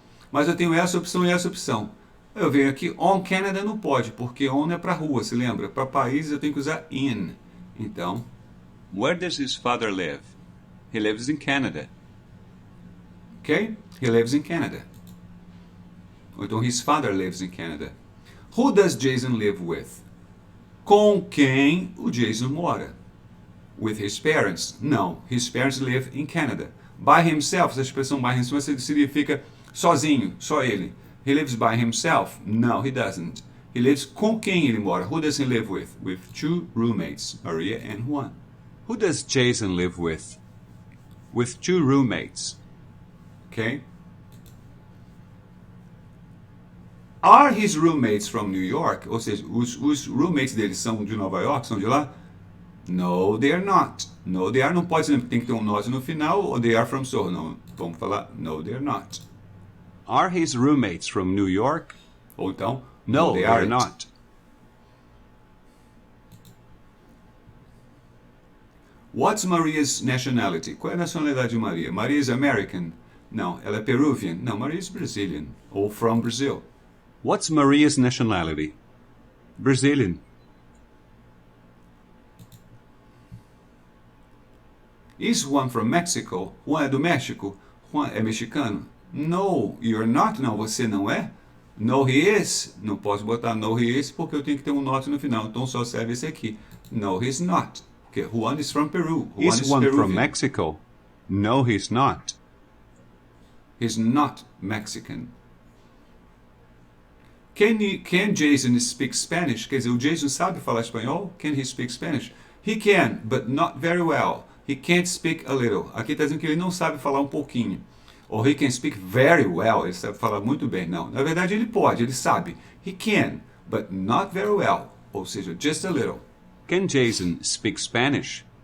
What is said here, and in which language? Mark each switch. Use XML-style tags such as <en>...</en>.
<pt>Mas eu tenho essa opção e essa opção. Eu venho aqui, on Canada não pode, porque on é para rua, se lembra? Para países eu tenho que usar in. Então,</pt> <en>Where does his father live? He lives in Canada. ok? He lives in Canada.</en> <pt>Ou então,</pt> <en>his father lives in Canada. Who does Jason live with?</en> <pt>Com quem o Jason mora?</pt> <en>With his parents?</en> <pt>Não.</pt> <en>His parents live in Canada.</en> <pt>By himself, essa expressão by himself significa sozinho, só ele.</pt> <en>He lives by himself? No, he doesn't. He lives</en> <pt>com quem ele mora?</pt> <en>Who does he live with? With two roommates, Maria and Juan. Who does Jason live with? With two roommates. Okay? Are his roommates from New York?</en> <pt>Ou seja, os roommates dele são de Nova York, são de lá?</pt> <en>No, they are not. No, they are</en> <pt>não pode ser, tem que ter um not no final, ou</pt> <en>they are from Soho.</en> <pt>Não, vamos falar,</pt> <en>no, they are not. Are his roommates from New York?</en> <pt>Ou então,</pt> <en>No, they they aren't. are not. What's Maria's nationality?</en> <pt>Qual é a nacionalidade de Maria?</pt> <en>Maria is American?</en> <pt>Não, ela é</pt> <en>Peruvian? Não, Maria is Brazilian. Ou from Brazil. What's Maria's nationality? Brazilian. Is Juan from Mexico?</en> <pt>Juan é do México? Juan é mexicano?</pt> <en>No, you're not.</en> <pt>Não, você não é.</pt> <en>No, he is.</en> <pt>Não posso botar</pt> <en>no, he is</en> <pt>porque eu tenho que ter um not no final. Então só serve esse aqui.</pt> <en>No, he's not. Porque Juan is from Peru. Juan Is is one Peruvian. from Mexico? No, he's not. He's not Mexican. Can Jason speak Spanish?</en> <pt>Quer dizer, o Jason sabe falar espanhol?</pt> <en>Can he speak Spanish? He can, but not very well. He can't speak a little.</en> <pt>Aqui está dizendo que ele não sabe falar um pouquinho.</pt> <en>Or he can speak very well.</en> <pt>Ele sabe falar muito bem. Não, na verdade ele pode, ele sabe.</pt> <en>He can, but not very well.</en> <pt>Ou seja,</pt> <en>just a little. Can Jason speak Spanish?</en>